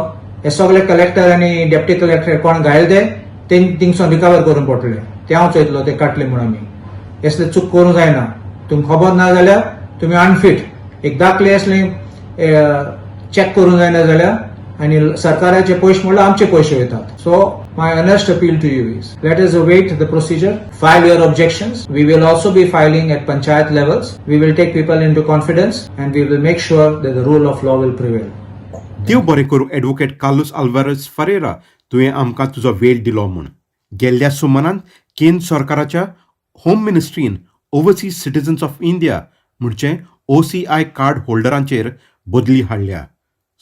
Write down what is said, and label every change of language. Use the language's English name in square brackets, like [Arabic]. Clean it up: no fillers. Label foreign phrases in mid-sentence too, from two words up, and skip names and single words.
[Konkani] हे सगळे कलेक्टर आनी डेप्टी कलेक्टर कोण घायल ते थिंगसून रिकवर करून पडटले. ते हांव चोयतलो ते काडले म्हणून आमी. असले चूक करूंक जायना. तुमकां खबर ना जाल्यार तुमी अनफीट एक दाखले असले चॅक करूंक जायना जाल्यार आनी सरकाराचे पयशे म्हणल्यार आमचे पयशे वयतात. [English] so my honest appeal to you is let us await the procedure, file your objections. we will also be filing at panchayat levels. we will take people into confidence and we will make sure that the rule of law will prevail. [Konkani] देव बरें करूं एडवोकेट कार्लोस आल्वारेज फरेरा, तुवें आमकां तुजो वेळ दिलो म्हूण. गेल्ल्या सुमारान केंद्र सरकाराच्या होम मिनिस्ट्रीन ओवरसीज सिटीजन्स ऑफ इंडिया म्हणचे OCI कार्ड होल्डरांचेर बदली हाडल्या.